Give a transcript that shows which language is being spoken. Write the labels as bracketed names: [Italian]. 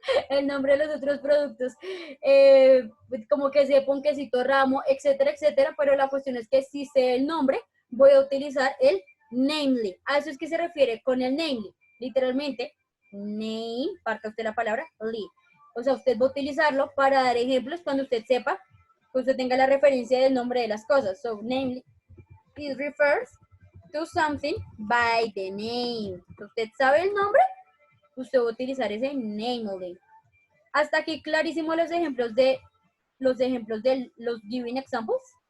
[Spanish] el nombre de los otros productos, como que sé ponquecito ramo, etcétera, etcétera, pero la cuestión es que si sé el nombre, voy a utilizar el namely. A eso es que se refiere con el namely. Literalmente, name, parta usted la palabra, ly. O sea, usted va a utilizarlo para dar ejemplos cuando usted sepa, que usted tenga la referencia del nombre de las cosas. [English] So, namely, it refers to something by the name. [Spanish] Usted sabe el nombre, usted va a utilizar ese namely. Hasta aquí clarísimo los ejemplos de los giving examples.